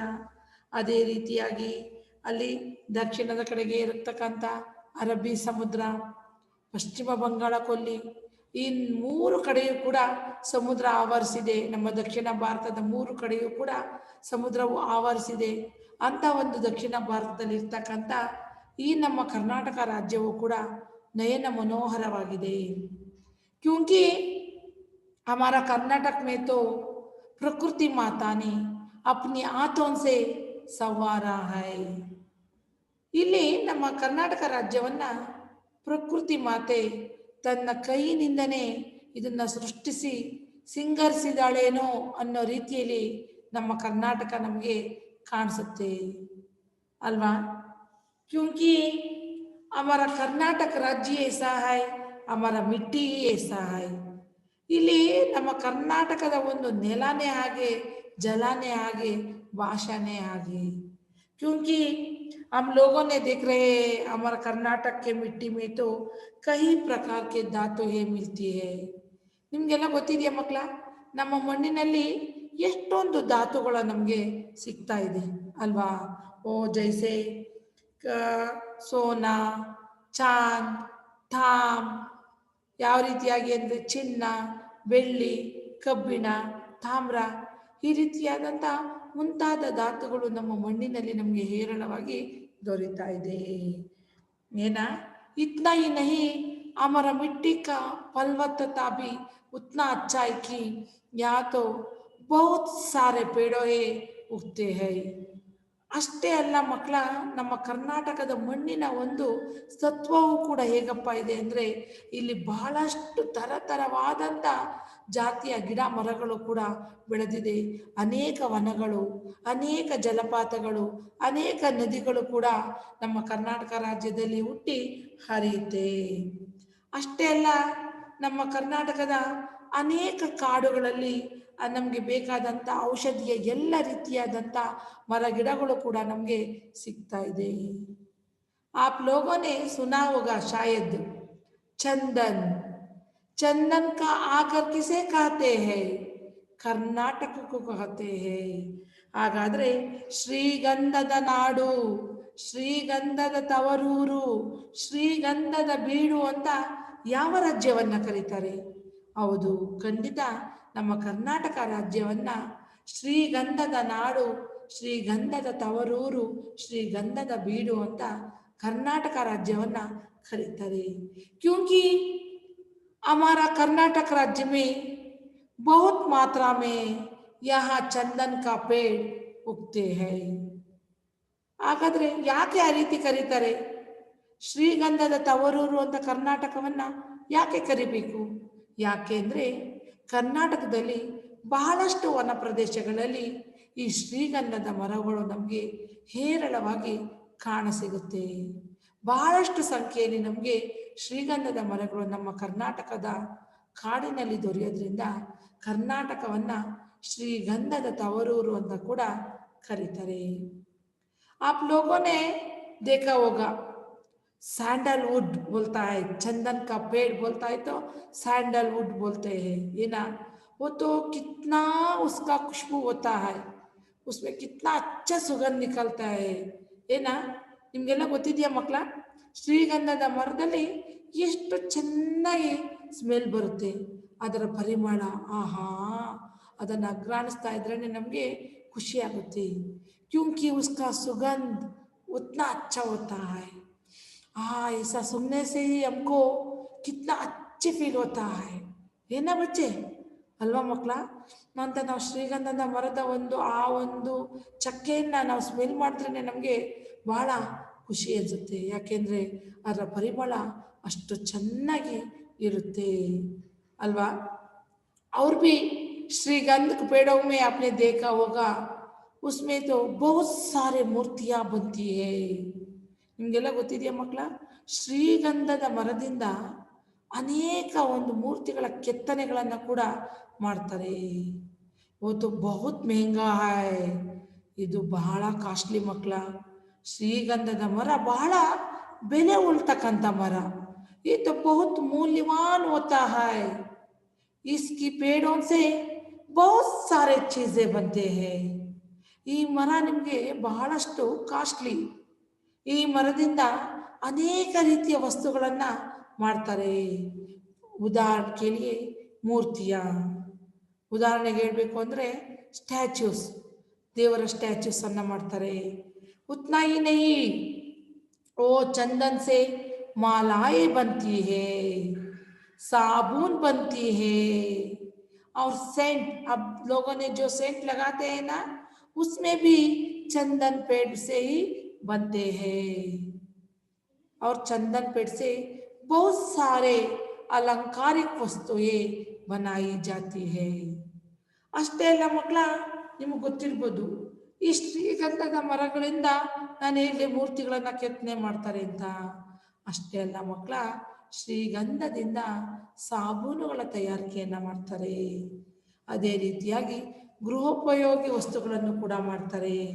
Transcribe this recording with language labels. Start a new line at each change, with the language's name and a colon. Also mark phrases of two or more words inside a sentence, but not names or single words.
Kannada: ಅದೇ ರೀತಿಯಾಗಿ ಅಲ್ಲಿ ದಕ್ಷಿಣದ ಕಡೆಗೆ ಇರತಕ್ಕಂಥ ಅರಬ್ಬಿ ಸಮುದ್ರ, ಪಶ್ಚಿಮ ಬಂಗಾಳ ಕೊಲ್ಲಿ, ಈ ಮೂರು ಕಡೆಯೂ ಕೂಡ ಸಮುದ್ರ ಆವರಿಸಿದೆ. ನಮ್ಮ ದಕ್ಷಿಣ ಭಾರತದ ಮೂರು ಕಡೆಯೂ ಕೂಡ ಸಮುದ್ರವು ಆವರಿಸಿದೆ. ಅಂಥ ಒಂದು ದಕ್ಷಿಣ ಭಾರತದಲ್ಲಿ ಇರ್ತಕ್ಕಂಥ ಈ ನಮ್ಮ ಕರ್ನಾಟಕ ರಾಜ್ಯವು ಕೂಡ ನಯನ मनोहरवाಗಿದೆ।
Hindi: क्योंकि हमारा कर्नाटक में तो प्रकृति माता ने अपनी हाथों से संवारा है।
Kannada: ಇಲ್ಲಿ ನಮ್ಮ ಕರ್ನಾಟಕ ರಾಜ್ಯವನ್ನು ಪ್ರಕೃತಿ ಮಾತೆ ತನ್ನ ಕೈಯಿಂದನೇ ಇದನ್ನು ಸೃಷ್ಟಿಸಿ ಸಿಂಗರಿಸಿದಾಳೇನೋ ಅನ್ನೋ ರೀತಿಯಲ್ಲಿ ನಮ್ಮ ಕರ್ನಾಟಕ ನಮಗೆ ಕಾಣಿಸುತ್ತೆ ಅಲ್ವಾ?
Hindi: क्योंकि हमारा कर्नाटक राज्य ऐसा है, हमारा मिट्टी ही ऐसा है।
Kannada: ಇಲ್ಲಿ ನಮ್ಮ ಕರ್ನಾಟಕದ ಒಂದು ನೆಲನೇ ಹಾಗೆ, ಜಲನೇ ಹಾಗೆ, ಭಾಷಾನೇ ಹಾಗೆ।
Hindi: क्योंकि हम लोगों ने देख रहे हैं हमारा कर्नाटक के मिट्टी में तो कई प्रकार के धातु मिलती है।
Kannada: ನಿಮಗೆಲ್ಲ ಗೊತ್ತಿದೆಯಾ ಮಕ್ಕಳ, ನಮ್ಮ ಮಣ್ಣಿನಲ್ಲಿ ಎಷ್ಟೊಂದು ಧಾತುಗಳು ನಮಗೆ ಸಿಗ್ತಾ ಇದೆ ಅಲ್ವಾ? ಓ
Hindi: जैसे सोना, चाँद, थाम,
Kannada: ಯಾವ ರೀತಿಯಾಗಿ ಅಂದರೆ ಚಿನ್ನ, ಬೆಳ್ಳಿ, ಕಬ್ಬಿಣ, ತಾಮ್ರ, ಈ ರೀತಿಯಾದಂಥ ಮುಂತಾದ ಧಾತುಗಳು ನಮ್ಮ ಮಣ್ಣಿನಲ್ಲಿ ನಮಗೆ ಹೇರಳವಾಗಿ ದೊರೀತಾ ಇದೆ।
Hindi: ಏನ इतना ही नहीं, हमारा मिट्टी का फलवत्ता भी उतना अच्छा है कि यहाँ तो बहुत सारे पेड़ों उगते हैं।
Kannada: ಅಷ್ಟೇ ಅಲ್ಲ ಮಕ್ಕಳ, ನಮ್ಮ ಕರ್ನಾಟಕದ ಮಣ್ಣಿನ ಒಂದು ಸತ್ವವು ಕೂಡ ಹೇಗಪ್ಪ ಇದೆ ಅಂದರೆ, ಇಲ್ಲಿ ಬಹಳಷ್ಟು ಥರಥರವಾದಂಥ ಜಾತಿಯ ಗಿಡ ಮರಗಳು ಕೂಡ ಬೆಳೆದಿದೆ. ಅನೇಕ ವನಗಳು, ಅನೇಕ ಜಲಪಾತಗಳು, ಅನೇಕ ನದಿಗಳು ಕೂಡ ನಮ್ಮ ಕರ್ನಾಟಕ ರಾಜ್ಯದಲ್ಲಿ ಹುಟ್ಟಿ ಹರಿಯುತ್ತೆ. ಅಷ್ಟೇ ಅಲ್ಲ, ನಮ್ಮ ಕರ್ನಾಟಕದ ಅನೇಕ ಕಾಡುಗಳಲ್ಲಿ ನಮಗೆ ಬೇಕಾದಂಥ ಔಷಧಿಯ ಎಲ್ಲ ರೀತಿಯಾದಂಥ ಮರ ಗಿಡಗಳು ಕೂಡ ನಮಗೆ ಸಿಗ್ತಾ ಇದೆ.
Hindi: आप लोगों ने सुना होगा शायद, चंदन। चंदन का आकर किसे कहते हैं? ಕರ್ನಾಟಕ कहते हैं.
Kannada: ಹಾಗಾದ್ರೆ ಶ್ರೀಗಂಧದ ನಾಡು, ಶ್ರೀಗಂಧದ ತವರೂರು, ಶ್ರೀಗಂಧದ ಬೀಡು ಅಂತ ಯಾವ ರಾಜ್ಯವನ್ನ ಕರೀತಾರೆ? ಹೌದು, ಖಂಡಿತ ನಮ್ಮ ಕರ್ನಾಟಕ ರಾಜ್ಯವನ್ನ ಶ್ರೀಗಂಧದ ನಾಡು, ಶ್ರೀಗಂಧದ ತವರೂರು, ಶ್ರೀಗಂಧದ ಬೀಡು ಅಂತ ಕರ್ನಾಟಕ ರಾಜ್ಯವನ್ನ ಕರೀತಾರೆ. क्योंकि हमारा कर्नाटक राज्य में बहुत मात्रा में यहाँ चंदन का पेड़ उगते हैं. ಹಾಗಾದ್ರೆ ಯಾಕೆ ಆ ರೀತಿ ಕರೀತಾರೆ? ಶ್ರೀಗಂಧದ ತವರೂರು ಅಂತ ಕರ್ನಾಟಕವನ್ನ ಯಾಕೆ ಕರಿಬೇಕು? ಯಾಕೆ ಅಂದರೆ, ಕರ್ನಾಟಕದಲ್ಲಿ ಬಹಳಷ್ಟು ವನ ಪ್ರದೇಶಗಳಲ್ಲಿ ಈ ಶ್ರೀಗಂಧದ ಮರಗಳು ನಮಗೆ ಹೇರಳವಾಗಿ ಕಾಣಸಿಗುತ್ತೆ. ಬಹಳಷ್ಟು ಸಂಖ್ಯೆಯಲ್ಲಿ ನಮಗೆ ಶ್ರೀಗಂಧದ ಮರಗಳು ನಮ್ಮ ಕರ್ನಾಟಕದ ಕಾಡಿನಲ್ಲಿ ದೊರೆಯೋದ್ರಿಂದ ಕರ್ನಾಟಕವನ್ನ ಶ್ರೀಗಂಧದ ತವರೂರು ಅಂತ ಕೂಡ ಕರೀತಾರೆ.
Hindi: आप लोगों ने देखा होगा, सैंडलवुड बोलता है, चंदन का पेड़ बोलता है तो सैंडलवुड बोलते हैं, ये ना? वो तो कितना उसका खुशबू होता है, उसमें कितना अच्छा सुगंध निकलता है,
Kannada: ಏನಾ? ನಿಮಗೆಲ್ಲ ಗೊತ್ತಿದೆಯಾ ಮಕ್ಕಳ? ಶ್ರೀಗಂಧದ ಮರದಲ್ಲಿ ಎಷ್ಟು ಚೆನ್ನಾಗಿ ಸ್ಮೆಲ್ ಬರುತ್ತೆ, ಅದರ ಪರಿಮಳ, ಆಹಾ, ಅದನ್ನು ಅಗ್ರಾಣಿಸ್ತಾ ಇದ್ರೇ ನಮಗೆ ಖುಷಿಯಾಗುತ್ತೆ.
Hindi: क्योंकि उसका सुगंध उतना अच्छा होता है. ऐसा सुनने से ही हमको कितना अच्छे फील होता है,
Kannada: ಏನ ಬಚ್ಚೆ ಅಲ್ವಾ ಮಕ್ಕಳ? ಅಂತ ನಾವು ಶ್ರೀಗಂಧದ ಮರದ ಒಂದು ಚಕ್ಕೆಯನ್ನು ನಾವು ಸ್ಮೆಲ್ ಮಾಡಿದ್ರೆ ನಮಗೆ ಬಹಳ ಖುಷಿ ಅನಿಸುತ್ತೆ. ಯಾಕೆಂದರೆ ಅದರ ಪರಿಮಳ ಅಷ್ಟು ಚೆನ್ನಾಗಿ ಇರುತ್ತೆ ಅಲ್ವಾ?
Hindi: और भी श्रीगंध के पेड़ों में आपने देखा होगा, उसमें तो बहुत सारे मूर्तियाँ बनती है.
Kannada: ನಿಮಗೆಲ್ಲ ಗೊತ್ತಿದೆಯಾ ಮಕ್ಕಳ? ಶ್ರೀಗಂಧದ ಮರದಿಂದ ಅನೇಕ ಒಂದು ಮೂರ್ತಿಗಳ ಕೆತ್ತನೆಗಳನ್ನು ಕೂಡ ಮಾಡ್ತಾರೆ.
Hindi: वो तो बहुत महंगा है,
Kannada: ಇದು ಬಹಳ ಕಾಸ್ಟ್ಲಿ ಮಕ್ಕಳ. ಶ್ರೀಗಂಧದ ಮರ ಬಹಳ ಬೆಲೆ ಉಳ್ತಕ್ಕಂಥ ಮರ.
Hindi: ये तो बहुत मूल्यवान होता है. इसकी पेड़ों से बहुत सारे चीजें बनते हैं.
Kannada: ಈ ಮರ ನಿಮಗೆ ಬಹಳಷ್ಟು ಕಾಸ್ಟ್ಲಿ. ಈ ಮರದಿಂದ ಅನೇಕ ರೀತಿಯ ವಸ್ತುಗಳನ್ನು ಮಾಡ್ತಾರೆ. ಉದಾಹರಣೆಗೆ ಮೂರ್ತಿಯ ಉದಾಹರಣೆಗೆ ಹೇಳಬೇಕು ಅಂದರೆ ಸ್ಟ್ಯಾಚ್ಯೂಸ್, ದೇವರ ಸ್ಟ್ಯಾಚ್ಯೂಸ್ ಅನ್ನು ಮಾಡ್ತಾರೆ.
Hindi: उतना ही नहीं, वो चंदन से मालाएं बनती है, साबुन बनती है और सेंट. अब लोगों ने जो सेंट लगाते हैं ना, उसमें भी चंदन पेड़ से ही बनते हैं. और चंदन पेड़ से बहुत सारे अलंकारिक वस्तुएं बनाई जाती है.
Kannada: ಅಷ್ಟೇ ಅಲ್ಲ ಮಕ್ಕಳ, ನಿಮಗೆ ಗೊತ್ತಿರ್ಬೋದು ಈ ಶ್ರೀಗಂಧದ ಮರಗಳಿಂದ ನಾನು ಹೇಗೆ ಮೂರ್ತಿಗಳನ್ನು ಕೆತ್ತನೆ ಮಾಡ್ತಾರೆ ಅಂತ. ಅಷ್ಟೇ ಅಲ್ಲ ಮಕ್ಕಳ, ಶ್ರೀಗಂಧದಿಂದ ಸಾಬೂನುಗಳ ತಯಾರಿಕೆಯನ್ನು ಮಾಡ್ತಾರೆ. ಅದೇ ರೀತಿಯಾಗಿ ಗೃಹೋಪಯೋಗಿ ವಸ್ತುಗಳನ್ನು ಕೂಡ ಮಾಡ್ತಾರೆ.